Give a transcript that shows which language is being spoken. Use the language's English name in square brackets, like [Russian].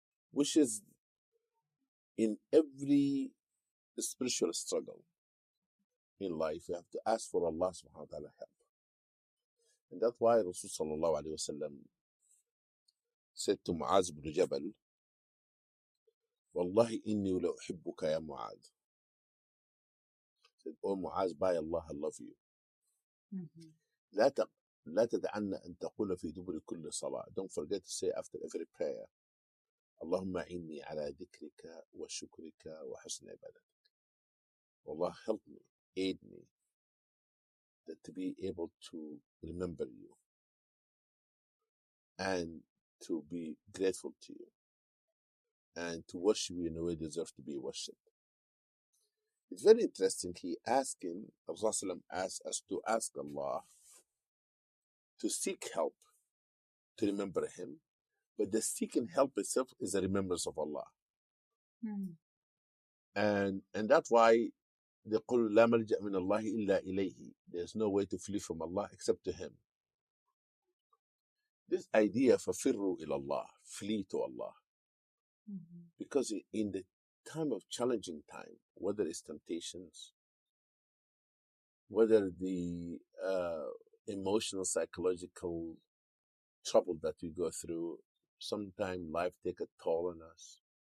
[English] Which is in every spiritual struggle in life, you have to ask for Allah subhanahu wa ta'ala help. And that's why Rasul sallallahu alayhi wa sallam said to Mu'az ibn Jabal, [Arabic] Wallahi inni la uhibbuka ya Mu'az. [English] Said, oh Mu'az, by Allah, I love you. Mm-hmm. [Arabic] لا تدعن أن تقول في دبر كل صلاة. [English] Don't forget to say after every prayer, [Arabic] اللهم إني على ذكرك وشكرك وحسن عبادتك. [English] Allah, help me, aid me, that to be able to remember you and to be grateful to you and to worship you in a way you deserve to be worshipped. It's very interesting. He asked him, Rasulullah asked us to ask Allah to seek help, to remember Him, but the seeking help itself is a remembrance of Allah. And that's why they [Arabic] قل لا ملجأ من الله إلا إليه. [English] There's no way to flee from Allah except to Him. This idea [Arabic] فَفِرُّوا إلى الله, [English] flee to Allah. Because in the time of challenging time, whether it's temptations, whether the emotional, psychological trouble that we go through, sometimes life take a toll on us.